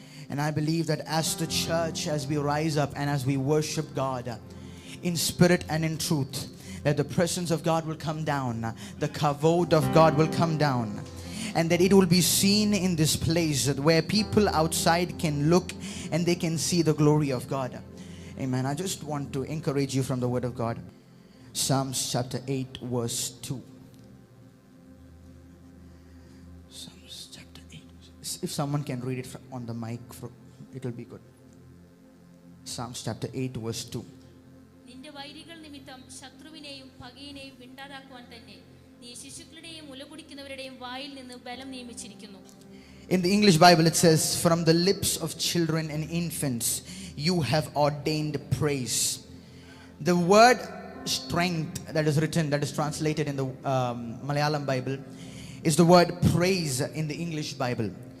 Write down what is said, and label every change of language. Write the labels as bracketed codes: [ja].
[en] And I believe that as the church, as we rise up and as we worship God in spirit and in truth, that the presence of God will come down, the kavod of God will come down, and that it will be seen in this place where people outside can look and they can see the glory of God. Amen. I just want to encourage you from the word of God. Psalms chapter 8 verse 2. Psalms chapter 8. If someone can read it on the mic, it will be good. Psalms chapter 8 verse 2. [ml] നിന്റെ വൈരികൾ നിമിത്തം ശത്രുവിനെയും പകയിനെയും വിണ്ടാതാക്കുവാൻ തന്നെ നീ ശിശുക്കളുടെയും മുലകുടിക്കുന്നവരുടെയും വായിൽ നിന്ന് ബലം നിയമിച്ചിരിക്കുന്നു. [en] In the English Bible it says, from the lips of children and infants you have ordained praise. The word strength that is written, that is translated in the Malayalam Bible, is the word praise in the English Bible.